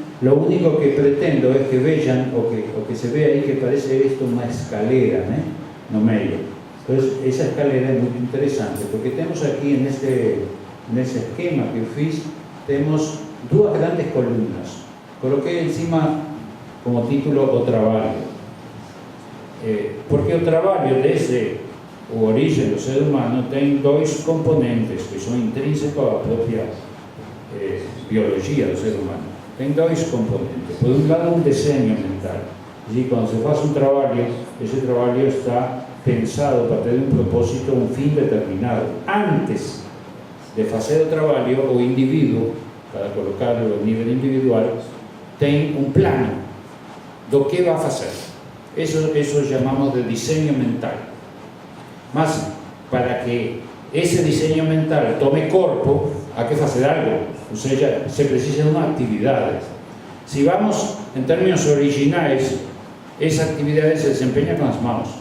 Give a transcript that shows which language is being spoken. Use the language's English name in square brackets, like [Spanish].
[Spanish] Lo único que pretendo es que vean o que se vea ahí que parece esto una escalera, no medio. Entonces, esa escalera es muy interesante porque tenemos aquí en ese esquema que fiz, tenemos dos grandes columnas. Coloqué encima como título [Portuguese] o trabalho. Porque o trabalho desde o origen do ser humano tem dois componentes que são intrínsecos à própria biologia do ser humano. Tem dois componentes. Por um lado, um desenho mental. E quando se faz um trabalho, esse trabalho está pensado para ter um propósito, um fim determinado. Antes de fazer o trabalho, o indivíduo, para colocarlo a nível individual, tem um plano do que vai fazer. [Spanish] Eso chamamos de diseño mental. Mas, para que ese diseño mental tome corpo, hay que hacer algo, o sea, se precisa de una actividad. Si vamos en términos originales, esa actividad se desempeña con las manos.